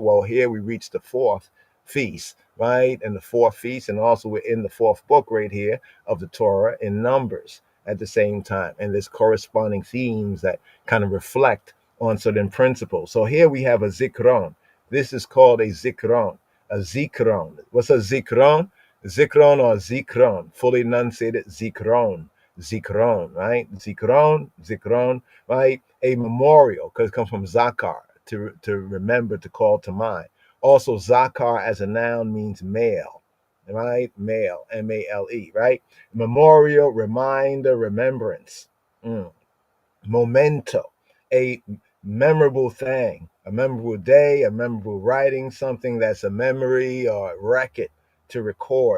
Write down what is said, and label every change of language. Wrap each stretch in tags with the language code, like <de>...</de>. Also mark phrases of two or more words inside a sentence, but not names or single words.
<en>Well, here we reach the 4th feast, right? And the 4th feast, and also we're in the 4th book right here of the Torah in Numbers at the same time. And there's corresponding themes that kind of reflect on certain principles. So here we have a Zikron. This is called a Zikron. A Zikron. What's a Zikron? Zikron or Zikron, fully enunciated Zikron. Zikron, right? Zikron, right? A memorial, because it comes from Zakar, to remember, to call to mind. Also, Zakar as a noun means male, right? Male, M-A-L-E, right? Memorial, reminder, remembrance. Memento, a memorable thing, a memorable day, a memorable writing, something that's a memory or a record to record.</en>